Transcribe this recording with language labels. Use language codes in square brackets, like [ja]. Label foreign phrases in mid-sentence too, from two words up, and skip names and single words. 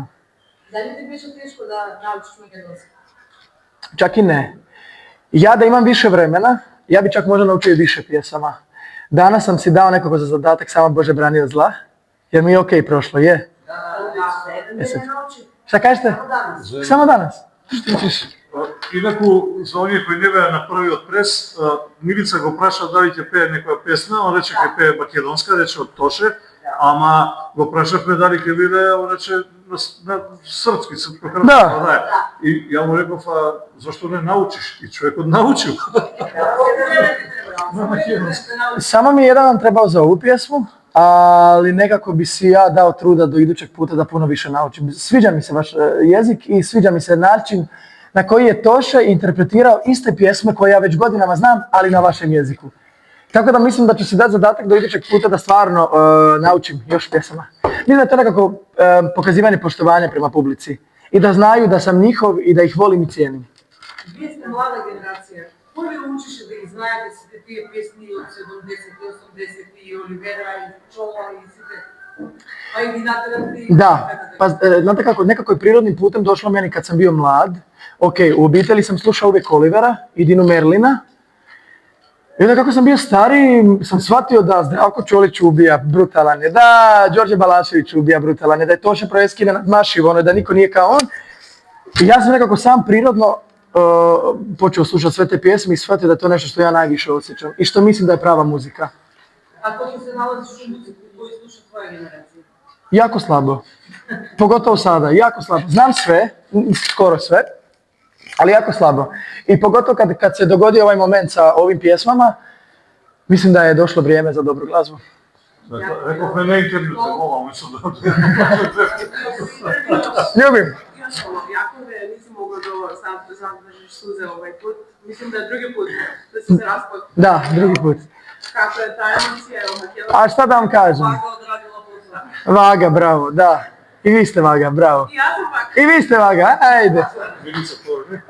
[mk] Да ли ти бише тешко да научиш македонски? [hr] Čak i ne. Ja da imam više vremena, ja bi čak možda naučio i više pjesama. Danas sam si dao nekako za zadatak Samo Bože brani od zla, jer mi je okej prošlo, je? Šta kažete? Samo danas. [mk] Инаку, за оние кои не беа на првиот прес, Милица го праша дали ќе пее некоја песна, он рече ќе пее македонска, рече од Тоше, Ама го прашавме дали ќе биде, он рече на српски, српско-хрватски. Да. Да. И ја му реков, зашто не научиш? И човекот научил. [hr] Samo mi je jedan dan trebao za ovu pjesmu, ali nekako bi si ja dao truda do idućeg puta da puno više naučim. Sviđa mi se vaš jezik i sviđa mi se način na koji je Toše interpretirao iste pjesme koje ja već godinama znam, ali na vašem jeziku. Tako da mislim da ću si dati zadatak do idućeg puta da stvarno naučim još pjesama. Mislim da je to nekako pokazivanje poštovanja prema publici i da znaju da sam njihov i da ih volim i cijenim. [mk] Вие сте млада генерација. Кој ви учише да ги знаете сите тие песни од 70-ти, 80-ти, и Оливера, и Чола, и сите? А и ги натерате и... [hr] Da, pa znate kako, nekako je prirodnim putem došlo meni kad sam bio mlad. Ok, u obitelji sam slušao uvijek Olivera i Dinu Merlina. I onda kako sam bio stariji, sam shvatio da Zdravko Čolić ubija, brutalan je, da Đorđe Balašević ubija, brutalan je, da je Toše Proeskine nadmašiv, ono, da niko nije kao on. I ja sam nekako sam prirodno počeo slušati sve te pjesme i shvatio da je to nešto što ja najviše osjećam i što mislim da je prava muzika. [sr] А кој се налазиш у музику, кој слуша твоја генерација? [hr] Jako slabo. Pogotovo sada, jako slabo. Znam sve, skoro sve, ali jako slabo. I pogotovo kad se dogodio ovaj moment sa ovim pjesmama, mislim da je došlo vrijeme za dobru glazbu. [mk] Рековме на интервју, те молам, мислам да... Ljubim. Јакове, [sr] нisi mogla da zadržiš suze ovaj put. Mislim da je drugi put da si se raspod. [hr] Da, drugi put. [sr] Kako je ta emocija, evo, htjela [hr] A šta da vam kažem? Vaga odradila posla. Vaga, bravo, da. I vi ste Vaga, bravo. I ja sam pak. I vi ste Vaga, ajde. Milica, to je...